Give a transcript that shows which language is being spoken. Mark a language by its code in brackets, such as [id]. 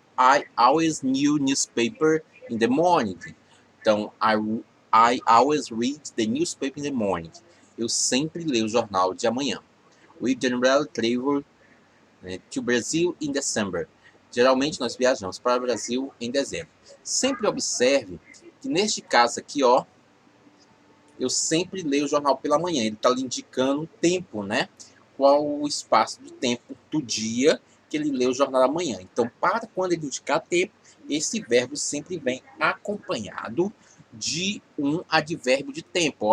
[en] I always new newspaper in the morning. Então, I always read the newspaper in the morning. [pt] Eu sempre leio o jornal de amanhã. [en] We generally travel to Brazil in December. [pt] Geralmente nós viajamos para o Brasil em dezembro. Sempre observe que neste caso aqui, ó, eu sempre leio o jornal pela manhã. Ele está lhe indicando o tempo, né? Qual o espaço de tempo do dia que ele lê o jornal da manhã. Então, para quando ele indicar tempo, esse verbo sempre vem acompanhado de um advérbio de tempo.